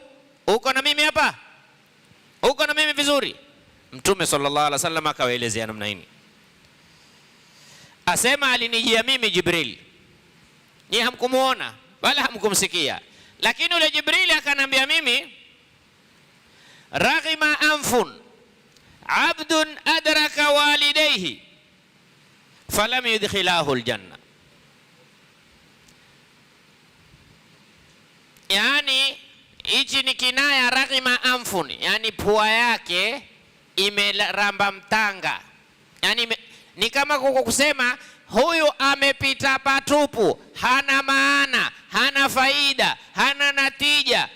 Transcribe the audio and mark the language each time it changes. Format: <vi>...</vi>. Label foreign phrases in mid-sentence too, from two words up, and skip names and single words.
<sw>Uko na mimi hapa? Uko na mimi vizuri? Mtume</sw> <ar>صلى الله عليه وسلم</ar> <sw>akawaelezea namna hii. Asema alinijia mimi Jibril. Ni hamkumuona wala hamkumsikia, lakini ule Jibril akanambia mimi,</sw> <ar>رغم أنف عبد أدرك والديه فلم يدخلاه الجنة.</ar> <sw>Yani hichi ni kinaya,</sw> <ar>رغم أنف,</ar> <sw>yani pua yake imeramba mtanga. Yani ni kama kusema huyu amepita patupu, hana maana, hana faida, hana natija.</sw>